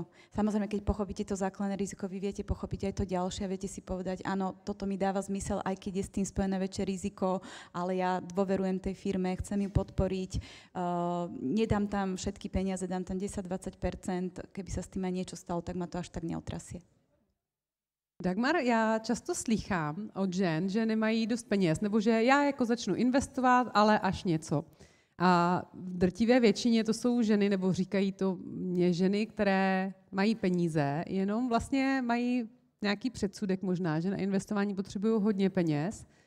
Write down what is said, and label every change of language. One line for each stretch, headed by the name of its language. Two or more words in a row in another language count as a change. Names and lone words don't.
Slovak: Samozrejme, keď pochopíte to základné riziko, vy viete pochopiť aj to ďalšie a viete si povedať, áno, toto mi dáva zmysel, aj keď je s tým spojené väčšie riziko, ale ja dôverujem tej firme, chcem ju podporiť, nedám tam všetky peniaze, dám tam 10-20%, keby sa s tým aj niečo stalo, tak ma to až tak neotrasie.
Czech: Dagmar, já často slýchám od žen, že nemají dost peněz, nebo že já jako začnu investovat, ale až něco. A v drtivé většině to jsou ženy, nebo říkají to mě ženy, které mají peníze, jenom vlastně mají nějaký předsudek možná, že na investování potřebují hodně peněz.